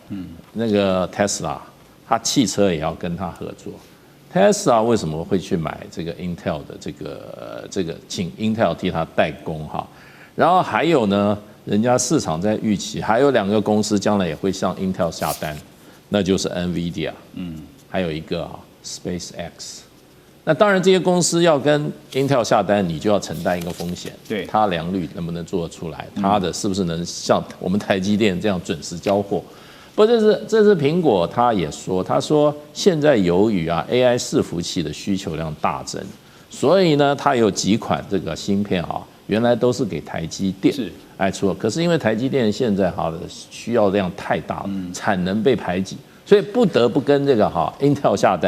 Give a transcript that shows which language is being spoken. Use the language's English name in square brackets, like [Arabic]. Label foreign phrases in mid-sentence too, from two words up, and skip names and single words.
[Chinese] 那個 Tesla， 它汽車也要跟他合作。Tesla 為什麼會去買這個 Intel 的這個請 Intel 替他代工哈？然後還有呢，人家市場在預期還有2個公司將來也會向 Intel 下單，那就是 NVIDIA，還有一個SpaceX。那當然，這些公司要跟 Intel 下單，你就要承擔一個風險，对，它良率能不能做得出来，它的是不是能像我們台積電這樣準時交貨？不，這是蘋果，他也說，他說現在由於AI 伺服器的需求量大增，所以呢，它有幾款這個芯片原來都是給台積電來出，可是因為台積電現在的需要量太大了，產能被排擠，所以不得不跟這個Intel 下單。